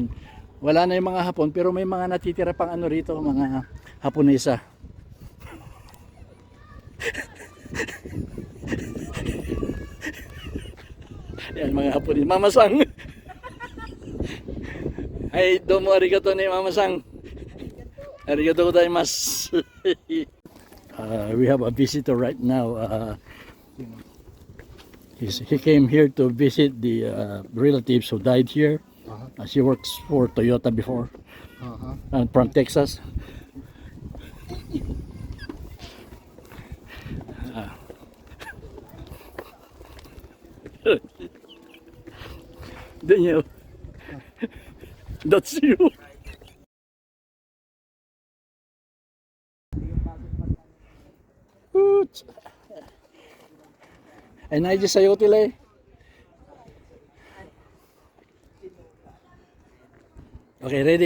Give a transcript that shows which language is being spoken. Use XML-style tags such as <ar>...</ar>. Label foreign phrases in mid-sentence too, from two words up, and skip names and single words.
<tl>Wala na yung mga Hapon pero may mga natitira pang ano rito, mga Haponesa. Yan mga Hapon, Mama-san. Ay,</tl> <ja>どうもありがとう ni Mama-san. ありがとうございます.</ja> <en>We have a visitor right now. He came here to visit the relatives who died here. She works for Toyota before, from Texas. Daniel, that's you.</en> <tl>Ay na dyan sa'yo tila eh.</tl> <en>Okay, ready?</en>